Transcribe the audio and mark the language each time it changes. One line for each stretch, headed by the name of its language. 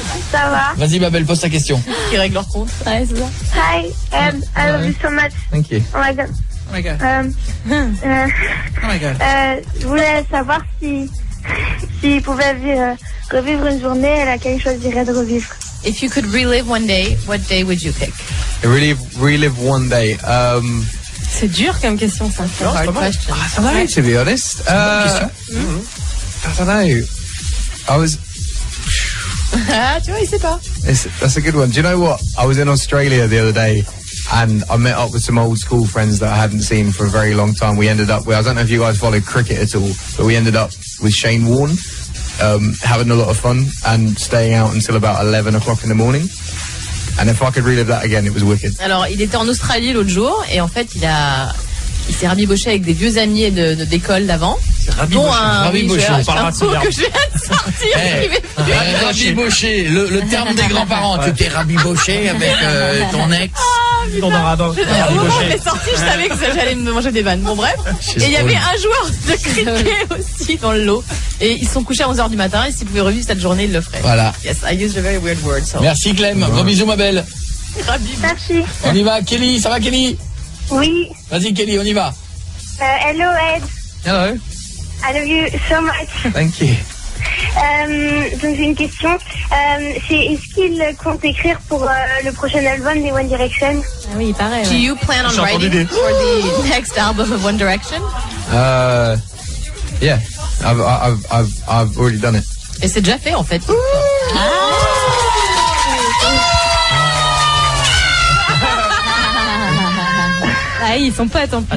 French: Ça va. Vas-y ma belle, pose ta question. Qui règle leur compte. Ouais, c'est ça.
English: Hi Ed, I love you so much. Thank you. Oh my god. Oh my god. Oh my god.
French: Je voulais savoir s'il pouvait revivre une journée, laquelle il choisirait de revivre.
English: If you could relive one day, what day would you pick? Relive one day.
French: C'est dur comme question, ça.
English: Hard question. I don't know, to be honest. I don't know.
French: Ah, tu vois, il sait pas.
English: That's a good one. Do you know what? I was in Australia the other day and I met up with some old school friends that I hadn't seen for a very long time. We ended up with, I don't know if you guys followed cricket at all, but we ended up with Shane Warne, having a lot of fun and staying out until about 11 o'clock in the morning. And if I could relive that again, it was wicked.
French: Alors, il était en Australie l'autre jour et en fait, il s'est rabiboché avec des vieux amis d'école d'avant. Rabiboché, on parlera de ce verbe. Que je viens de sortir. Rabiboché, le terme des grands-parents. Tu t'es rabiboché avec ton ex. Ton arabe. Au moment où je l'ai sorti, je savais que j'allais me manger des vannes. Bon, bref. Et il y avait un joueur de cricket aussi dans le lot. Et ils se sont couchés à 11h du matin et s'ils pouvaient revivre cette journée, ils le feraient. Voilà.
English: Yes, I used a very weird word. So.
French: Merci Clem. Gros bisous, ma belle. Merci. On y va. Kelly, ça va Kelly? Oui. Vas-y Kelly, on y va.
English: Hello Ed. Hello. I love you so much. Thank you.
French: Donc j'ai une question. Est-ce qu'il compte écrire pour le prochain album des One Direction? Ah oui, il paraît.
English: Do you plan on writing for the next album of One Direction? Yeah. I've already done it.
French: Et c'est déjà fait en fait. Ah, ils sont potes en plus.